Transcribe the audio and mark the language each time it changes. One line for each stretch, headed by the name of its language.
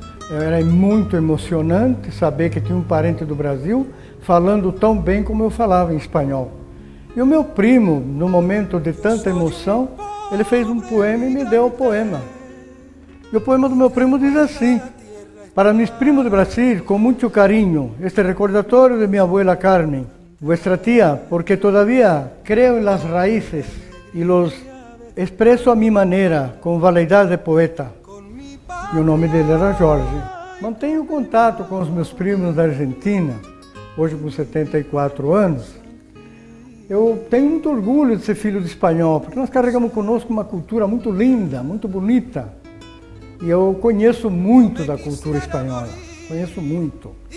Portuguese: Era muito emocionante saber que tinha um parente do Brasil falando tão bem como eu falava em espanhol. E o meu primo, no momento de tanta emoção, ele fez um poema e me deu o poema. E o poema do meu primo diz assim:
Spanish: Para mis primos de Brasil, con mucho cariño, este recordatorio de mi abuela Carmen, vuestra tía, porque todavía creo en las raíces y los expreso a mi manera,
Portuguese: com validade de poeta. E o nome dele era Jorge. Mantenho contato com os meus primos da Argentina, hoje com 74 anos. Eu tenho muito orgulho de ser filho de espanhol, porque nós carregamos conosco uma cultura muito linda, muito bonita. E eu conheço muito da cultura espanhola, conheço muito.